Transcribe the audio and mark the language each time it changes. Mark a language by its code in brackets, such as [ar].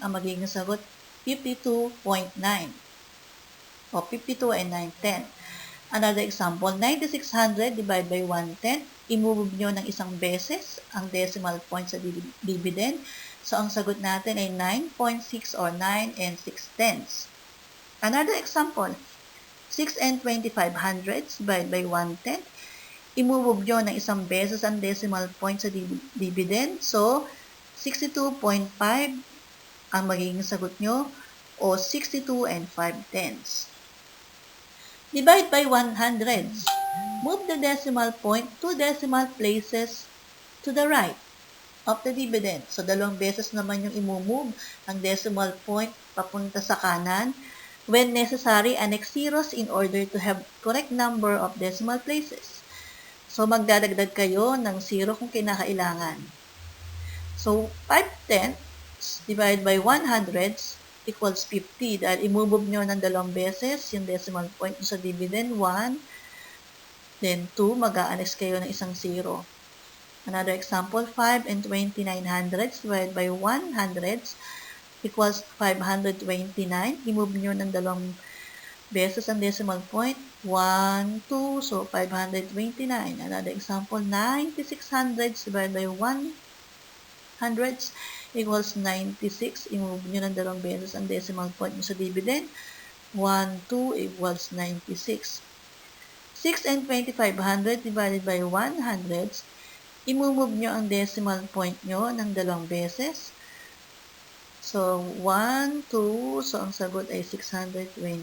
[tl] Ang magiging sagot, 52.9. O 52 and 9/10. [en] Another example, 9600 divide by 1/10. [tl] I-move nyo ng isang beses ang decimal point sa dividend. So, ang sagot natin ay 9.6 or 9 and 6/10. [en] Another example, 6 and 2500 divide by 1/10. [tl] I-move nyo ng isang beses ang decimal point sa dividend. So, 62.5 ang magiging sagot nyo o 62 and 5/10. [en] Divide by 100. Move the decimal point 2 decimal places to the right of the dividend. [tl] So, 2 beses naman yung i-move ang decimal point papunta sa kanan. [en] When necessary, annex zeros in order to have correct number of decimal places. [tl] So, magdadagdag kayo ng 0 kung kinakailangan. [en] So, 5/10 divide by 100 equals 50. [tl] Dahil i-move nyo ng 2 beses yung decimal point sa dividend, 1, then 2, mag-a-annex kayo ng isang 0. [en] Another example, 5 and 2900 divided by 100 equals 529. [tl] I-move nyo ng 2 beses ang decimal point, 1, 2, so 529. [en] Another example, 9600 divided by 100 equals 96. [tl] I-move nyo ng 2 beses ang decimal point sa dividend, 1, 2 equals 96. [en] 6 and 2500 divided by 100, [tl] i-move nyo ang decimal point nyo ng 2 beses. So, 1, 2, so ang sagot ay 625.